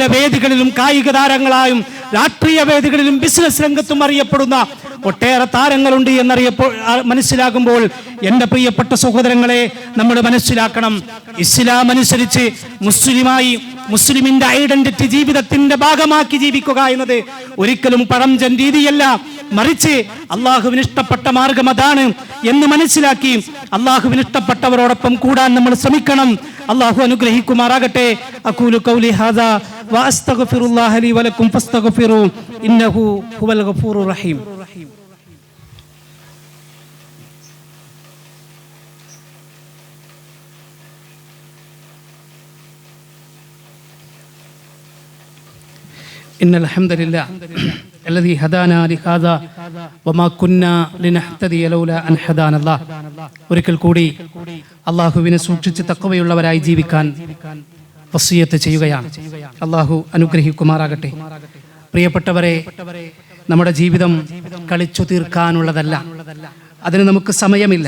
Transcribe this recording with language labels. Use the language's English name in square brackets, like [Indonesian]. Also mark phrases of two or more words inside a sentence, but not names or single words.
[Malayalam] വേദികളിലും കായിക താരങ്ങളായും രാഷ്ട്രീയ വേദികളിലും ബിസിനസ് രംഗത്തും അറിയപ്പെടുന്ന ഒട്ടേറെ താരങ്ങളുണ്ട് മനസ്സിലാകുമ്പോൾ എൻ്റെ പ്രിയപ്പെട്ട സഹോദരങ്ങളെ, നമ്മൾ മനസ്സിലാക്കണം, ഇസ്ലാം അനുസരിച്ച് മുസ്ലിമിന്റെ ഐഡന്റിറ്റി ജീവിതത്തിന്റെ ഭാഗമാക്കി ജീവിക്കുക എന്നത് ഒരിക്കലും പഴഞ്ചൻ രീതിയല്ല, മറിച്ച് അള്ളാഹുവിന് ഇഷ്ടപ്പെട്ട മാർഗം അതാണ് എന്ന് മനസ്സിലാക്കി അള്ളാഹുവിന് ഇഷ്ടപ്പെട്ടവരോടൊപ്പം കൂടാൻ നമ്മൾ ശ്രമിക്കണം. അള്ളാഹു അനുഗ്രഹിക്കുമാറാകട്ടെ. [Arabic] أقول قولي هذا وأستغفر الله لي ولكم فاستغفروا إنه هو الغفور الرحيم. إن الحمد لله الذي هدانا لهذا وما كنا لنهتدي لولا أن هدانا الله. [Malayalam] ഒരിക്കൽ കൂടി അല്ലാഹുവിനെ സൂക്ഷിച്ച് തഖ്വയുള്ളവരായി ജീവിക്കാൻ വസിയത്ത് ചെയ്യുകയാണ്. അല്ലാഹു അനുഗ്രഹിക്കുമാറാകട്ടെ. പ്രിയപ്പെട്ടവരെ, നമ്മുടെ ജീവിതം കളിച്ചു തീർക്കാനുള്ളതല്ല, അതിന് നമുക്ക് സമയമില്ല.